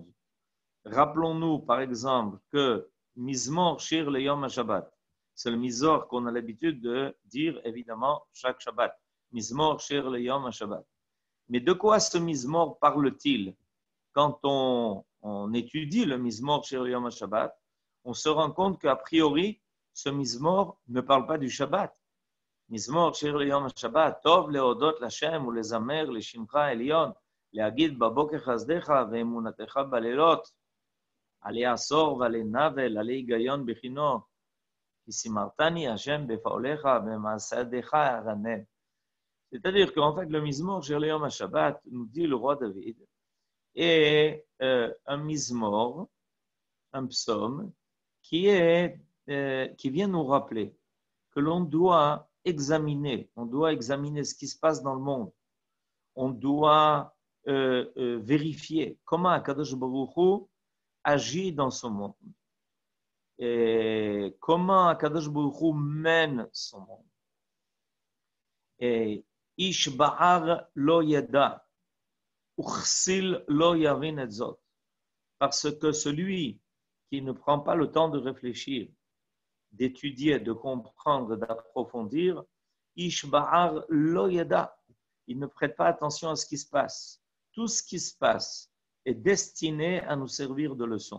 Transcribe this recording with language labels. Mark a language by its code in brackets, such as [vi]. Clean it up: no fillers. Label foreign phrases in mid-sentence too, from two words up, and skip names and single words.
[fr] Rappelons-nous, par exemple, que Mizmor Shir le Yom HaShabbat, c'est le Mizor qu'on a l'habitude de dire, évidemment, chaque Shabbat. Mizmor Shir le Yom HaShabbat. Mais de quoi ce Mizmor parle-t-il? Quand on étudie le Mizmor Shir le Yom HaShabbat, on se rend compte qu'a priori, ce Mizmor ne parle pas du Shabbat. [he] מזמור שיר ליום השבת, טוב להודות להשם ולזמר לשמך עליון, להגיד בבוקר חסדיך ואמונתך בלילות, עלי עשור ועלי נבל, עלי היגיון בחינו, כי שימרתני השם בפעוליך במעשה ידיך ארנן. [fr] C'est-à-dire qu'en fait, le Mizmor Shir le Yom HaShabbat, nous dit le roi David, est un Mizmor, un psaume, qui vient nous rappeler que l'on doit examiner ce qui se passe dans le monde. On doit vérifier comment [he] הקדוש ברוך הוא [fr] agit dans ce monde. Et comment [he] הקדוש ברוך הוא [fr] mène son monde. [he] Et איש בער לא ידע, וכסיל לא יבין את זאת. [fr] Parce que celui qui ne prend pas le temps de réfléchir, d'étudier, de comprendre, d'approfondir, [he] איש בער לא ידע. [fr] Il ne prête pas attention à ce qui se passe. Tout ce qui se passe est destiné à nous servir de leçon.